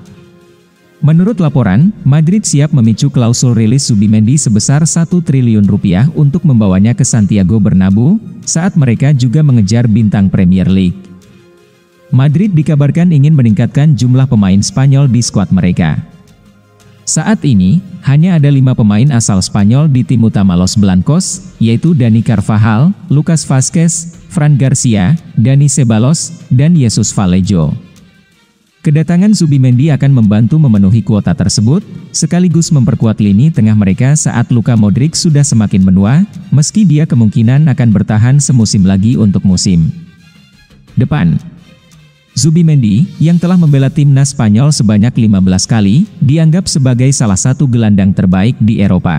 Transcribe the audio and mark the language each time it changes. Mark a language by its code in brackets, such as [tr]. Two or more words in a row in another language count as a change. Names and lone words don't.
[id] Menurut laporan, Madrid siap memicu klausul rilis Zubimendi sebesar 1 triliun rupiah untuk membawanya ke Santiago Bernabeu, saat mereka juga mengejar bintang Premier League. Madrid dikabarkan ingin meningkatkan jumlah pemain Spanyol di skuad mereka. Saat ini, hanya ada 5 pemain asal Spanyol di tim utama Los Blancos, yaitu Dani Carvajal, Lucas Vázquez, Fran Garcia, Dani Ceballos, dan Jesus Vallejo. Kedatangan Zubimendi akan membantu memenuhi kuota tersebut, sekaligus memperkuat lini tengah mereka saat Luka Modric sudah semakin menua, meski dia kemungkinan akan bertahan semusim lagi untuk musim depan. Zubimendi, yang telah membela timnas Spanyol sebanyak 15 kali, dianggap sebagai salah satu gelandang terbaik di Eropa.